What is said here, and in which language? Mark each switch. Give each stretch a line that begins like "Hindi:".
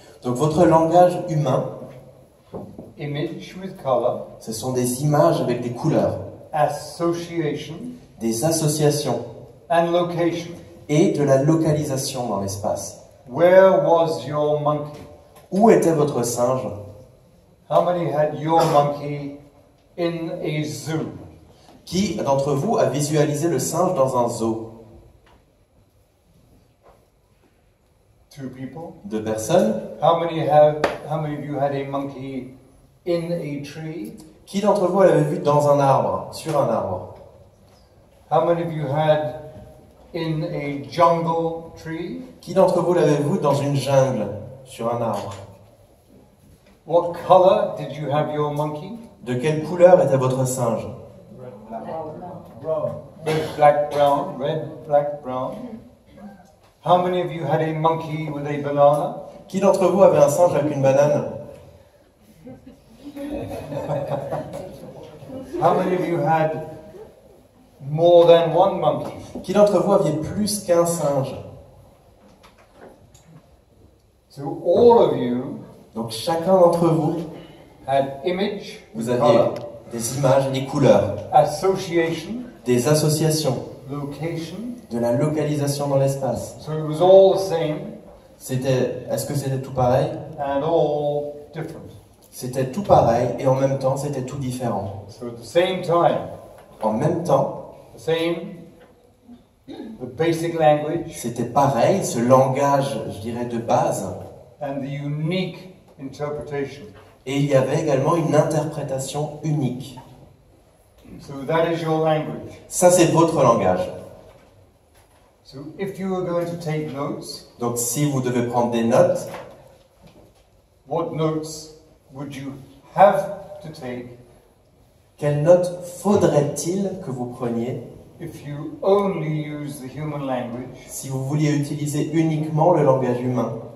French: Donc votre langage humain,
English: image with color,
French: ce sont des images avec des couleurs,
English: association,
French: des associations
English: and location.
French: et de la localisation dans l'espace.
English: Where was your monkey?
French: Où était votre singe?
English: How many had your monkey in a zoo?
French: Qui d'entre vous a visualisé le singe dans un zoo?
English: 2 people.
French: 2 personnes.
English: How many of you had a monkey in a tree?
French: Qui d'entre vous l'avait vu dans un arbre, sur un arbre?
English: How many of you had in a jungle tree?
French: Qui d'entre vous l'avait vu dans une jungle, sur un arbre?
English: What color did you have your monkey?
French: De quelle couleur était votre singe?
English: Red, black, brown. Red, black, brown. How many of you had a monkey with a banana?
French: Qui d'entre vous avait un singe avec une banane?
English: How many of you had more than one monkey?
French: Qui d'entre vous aviez plus qu'un singe?
English: So all of you
French: Donc chacun d'entre vous,
English: had image,
French: vous aviez
English: color,
French: des images et des couleurs,
English: association,
French: des associations,
English: location.
French: de la localisation dans l'espace.
English: So it was all the same
French: Est-ce que c'était tout pareil?
English: and all different.
French: C'était tout pareil et en même temps c'était tout différent.
English: So at the same time,
French: En même temps,
English: the basic language
French: c'était pareil, ce langage, je dirais, de base.
English: and the unique interpretation.
French: Et il y avait également une interprétation unique.
English: So that is your language.
French: Ça, c'est votre langage.
English: So if you are going to take notes,
French: Donc si vous devez prendre des notes,
English: what notes would you have to take
French: quelles notes faudrait-il que vous preniez
English: if you only use the human language
French: si vous vouliez utiliser uniquement le langage humain